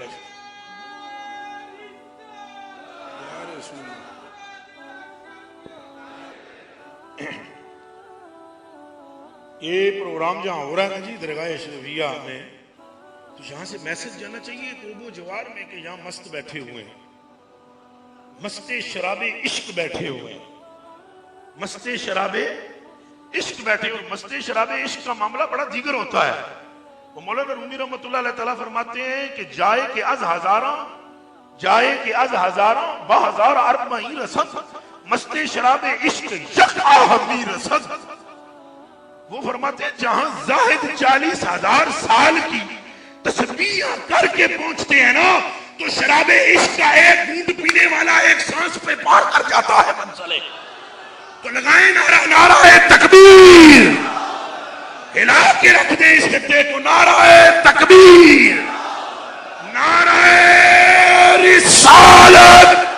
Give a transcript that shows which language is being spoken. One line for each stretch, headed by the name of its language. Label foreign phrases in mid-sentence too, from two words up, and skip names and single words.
Urdu: یہ پروگرام جہاں ہو رہا ہے نا جی درگاہ شریفیہ میں, تو یہاں سے میسج جانا چاہیے قرب و جوار میں کہ یہاں مست بیٹھے ہوئے ہیں, مست شراب عشق بیٹھے ہوئے ہیں, مست شراب عشق بیٹھے ہوئے. مست شراب عشق کا معاملہ بڑا دیگر ہوتا ہے. وہ مولانا رومی
Arabic: رحمۃ اللہ علیہ
Urdu: تعالیٰ فرماتے ہیں کہ
Persian: جائے کہ از ہزاراں بہزار اربعین رسم مست شراب عشق یک آہمی رسد.
Urdu: وہ فرماتے ہیں جہاں زاہد 40,000 سال کی تسبیح کر کے پہنچتے ہیں نا تو شراب عشق کا ایک بوند پینے والا ایک سانس پہ پار کر جاتا ہے منزلے. تو لگائیں نعرہ نعرہ تکبیر, ہلا کے رکھ دیں اس خطے کو, نعرہ تکبیر, نعرہ رسالت.